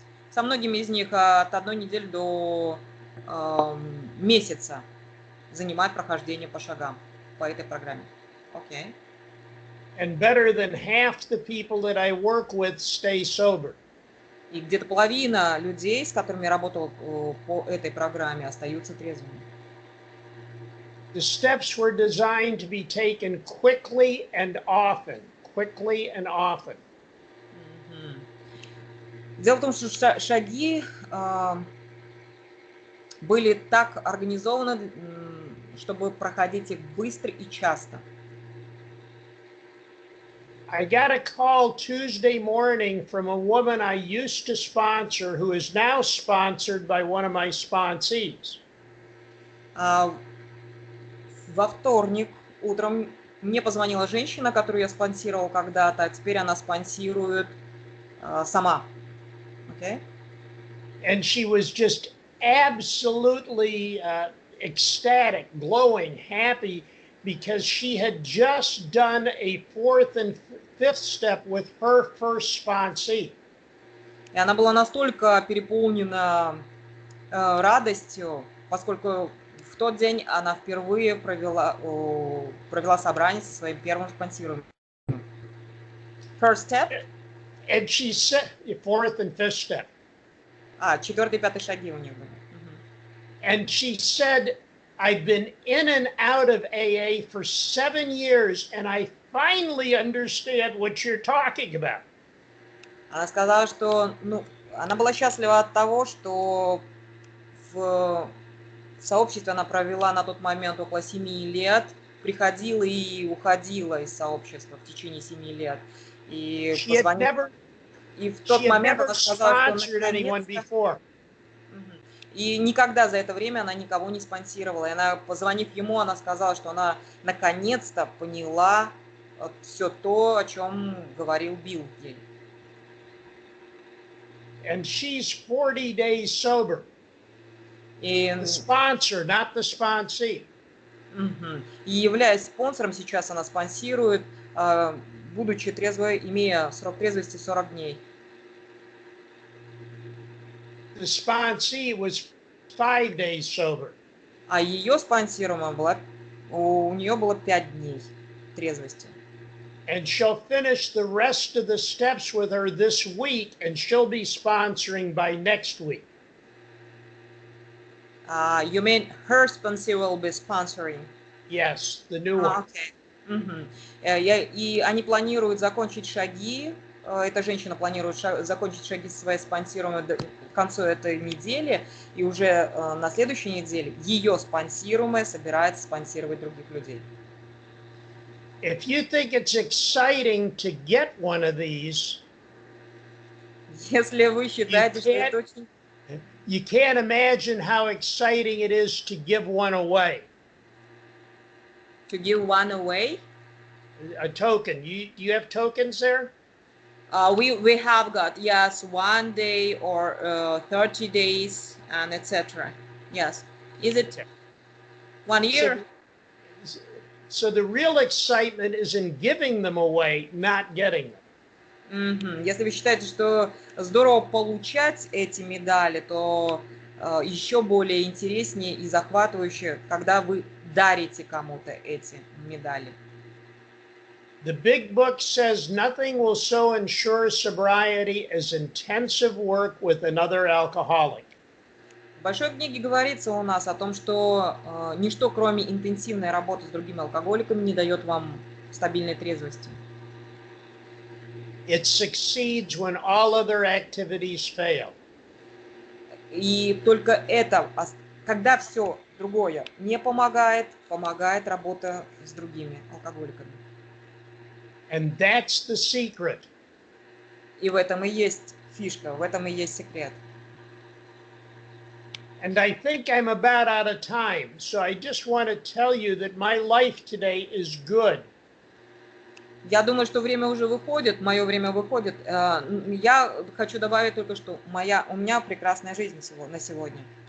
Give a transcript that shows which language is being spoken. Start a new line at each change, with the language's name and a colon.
Russian: Со многими из них от 1 недели до месяца занимает прохождение по шагам по этой программе. Окей.
English: And better than half the people that I work with stay sober.
Russian: И где-то половина людей, с которыми я работал по этой программе, остаются трезвыми.
English: The steps were designed to be taken quickly and often. Quickly and often.
Russian: Дело в том, что шаги были так организованы, чтобы проходить их быстро и часто.
English: I got a call Tuesday morning from a woman I used to sponsor who is now sponsored by one of my sponsees.
Russian: Во вторник утром мне позвонила женщина, которую я спонсировал когда-то, а теперь она спонсирует сама.
English: Okay? And she was just absolutely ecstatic, glowing, happy, because she had just done a 4th and 5th step with her first sponsee.
Russian: И она была настолько переполнена радостью, поскольку в тот день она впервые провела собрание со своим первым спонсируемым.
English: First step? And she said, 4th and 5th step.
Russian: 4-й и 5-й шаги у них были.
English: And she said, I've been in and out of AA for 7 years, and I finally understand what you're talking about.
Russian: Она сказала, что она была счастлива от того, что в сообществе она провела на тот момент около 7 лет, приходила и уходила из сообщества в течение 7 лет. И в тот момент она сказала, что наконец-то... И никогда за это время она никого не спонсировала. И она, позвонив ему, она сказала, что она наконец-то поняла все то, о чем говорил Билл ей.
English: And she's 40 days sober. The sponsor, not the sponsee.
Russian: И являясь спонсором, сейчас она спонсирует, будучи трезвой, имея срок трезвости 40 дней.
English: The sponsee was 5 days sober.
Russian: А ее спонсируемая была, у нее было 5 дней трезвости.
English: And she'll finish the rest of the steps with her this week, and she'll be sponsoring by next week. You mean her sponsor will be sponsoring? Yes, the new one. Okay.
Russian: И они планируют закончить шаги. Эта женщина планирует закончить шаги своей спонсируемой к концу этой недели, и уже на следующей неделе ее спонсируемая собирается спонсировать других людей.
English: If you think it's exciting to get one of these,
Russian: если вы считаете, что это очень...
English: You can't imagine how exciting it is to give one away. To give one away? A token. Do you have tokens there? We have got, yes, 1 day or 30 days and etc. Yes. Is it 1 year? So the real excitement is in giving them away, not getting them.
Russian: Если вы считаете, что здорово получать эти медали, то еще более интереснее и захватывающе, когда вы дарите кому-то эти медали.
English: The big book says nothing will so ensure sobriety as intensive work with another alcoholic.
Russian: В большой книге говорится у нас о том, что ничто, кроме интенсивной работы с другими алкоголиками, не дает вам стабильной трезвости.
English: It succeeds when all other activities fail.
Russian: И только это, когда все другое не помогает, помогает работа с другими алкоголиками.
English: And that's the secret.
Russian: И в этом и есть фишка, в этом и есть секрет.
English: And I think I'm about out of time, so I just want to tell you that my life today is good.
Russian: Я думаю, что время уже выходит, мое время выходит. Я хочу добавить только, что у меня прекрасная жизнь на сегодня.